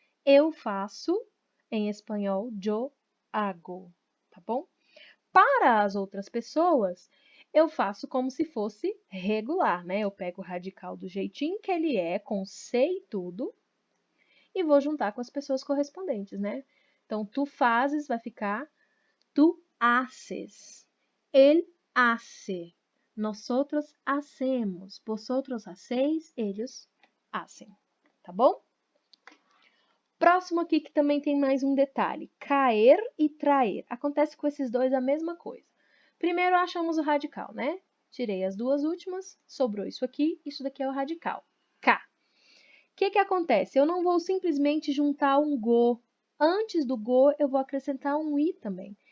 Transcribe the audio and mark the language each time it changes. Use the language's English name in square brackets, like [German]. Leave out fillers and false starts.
[Portuguese] Eu faço, em espanhol, [Spanish] yo hago, [Portuguese] tá bom? Para as outras pessoas, eu faço como se fosse regular, né? Eu pego o radical do jeitinho que ele é, com C e tudo, e vou juntar com as pessoas correspondentes, né? Então, tu fazes vai ficar [Spanish] tú haces, él hace, nosotros hacemos, vosotros hacéis, ellos hacen, [Portuguese] tá bom? Próximo aqui que também tem mais um detalhe, caer e traer. Acontece com esses dois a mesma coisa. Primeiro achamos o radical, né? Tirei as duas últimas, sobrou isso aqui, isso daqui é o radical, K. O que acontece? Eu não vou simplesmente juntar um go. Antes do go, eu vou acrescentar um i também.